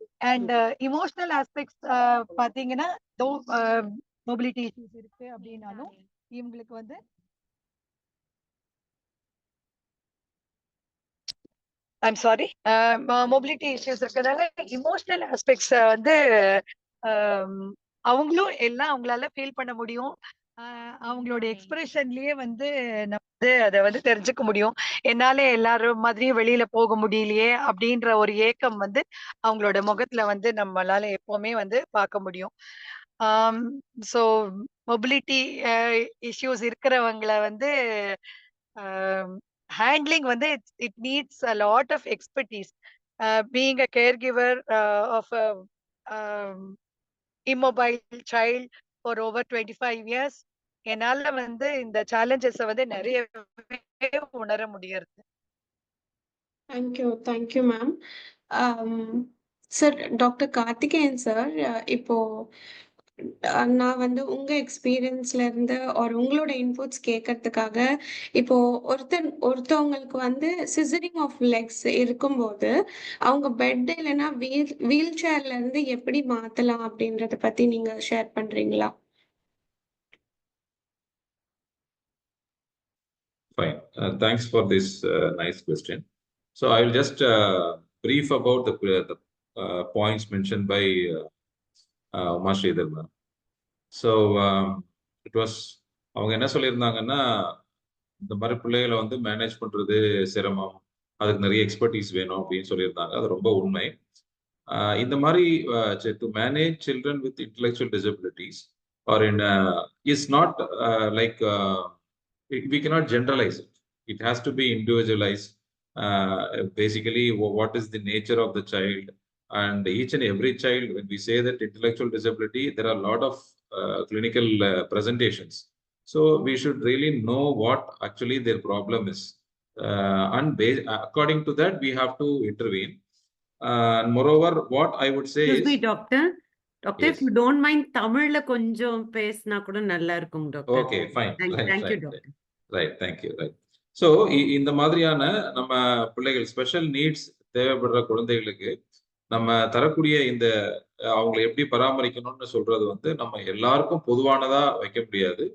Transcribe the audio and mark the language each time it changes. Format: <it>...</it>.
<ta>And emotional aspects பாத்தீங்கன்னா mobility issues இருக்கு அப்படின்னாலும் இவங்களுக்கு வந்து ஐம் சாரி மொபிலிட்டி இஷ்யூஸ் இருக்கிறதால இமோஷனல் ஆஸ்பெக்ட்ஸ் வந்து அவங்களும் எல்லாம் அவங்களால ஃபீல் பண்ண முடியும். அவங்களோட எக்ஸ்பிரஷன்லயே வந்து நம்ம வந்து அதை வந்து தெரிஞ்சுக்க முடியும். என்னால எல்லாரும் மாதிரியும் வெளியில போக முடியலையே அப்படின்ற ஒரு ஏக்கம் வந்து அவங்களோட முகத்துல வந்து நம்மளால எப்பவுமே வந்து பார்க்க முடியும்.</ta> <en>so mobility issues</en> <ta>இருக்கிறவங்களை வந்து</ta> <en>handling வந்து it needs a lot of expertise. Being a caregiver of a um, immobile child for over 25 years,</en> <ta>என்னால வந்து இந்த challenges வந்து நிறையவே உணர முடியறது.</ta> <en>Thank you ma'am.</en> <ta>Sir, doctor Karthikeyan sir, இப்போ நான் வந்து உங்க எக்ஸ்பீரியன்ஸ்ல இருந்து உங்களோட இன்புட்ஸ் கேட்கறதுக்காக, இப்போ ஒருத்தவங்களுக்கு வந்து சிசரிங் ஆஃப் லெக்ஸ் இருக்கும்போது, அவங்க பெட் இல்லைன்னா வீல் சேர்ல இருந்து எப்படி மாத்தலாம் அப்படின்றத பத்தி நீங்க ஷேர் பண்றீங்களா?</ta> <en>Fine. Thanks for this nice question. So I will just brief about the points mentioned by Uma Sridhar ma'am. So it was</en> <ta>அவங்க என்ன சொல்லியிருந்தாங்கன்னா, இந்த மாதிரி பிள்ளைகளை வந்து மேனேஜ் பண்றது சிரமம், அதுக்கு நிறைய எக்ஸ்பர்டீஸ் வேணும் அப்படின்னு சொல்லியிருந்தாங்க. அது ரொம்ப உண்மை. இந்த மாதிரி</ta> <en>To manage children with intellectual disabilities are in is not like we cannot generalize it. It has to be individualized. Basically, what is the nature of the child? And each and every child, when we say that intellectual disability, there are a lot of clinical presentations. So we should really know what actually their problem is. And according to that, we have to intervene. And moreover, what I would say Excuse is... me, doctor. Doctor, Yes. if you don't mind,</en> <ta>தமிழ்ல கொஞ்சம் பேசினா கூட நல்லா இருக்கும் doctor.</ta> <en>Okay, fine. Thank you, doctor. Right, thank you. Right.</en> <ta>So இந்த மாதிரியான நம்ம பிள்ளைகள் ஸ்பெஷல் நீட்ஸ் தேவைப்படுற குழந்தைகளுக்கு நம்ம தரக்கூடிய இந்த அவங்களை எப்படி பராமரிக்கணும்னு சொல்றது வந்து நம்ம எல்லாருக்கும் பொதுவானதா வைக்க முடியாது.</ta>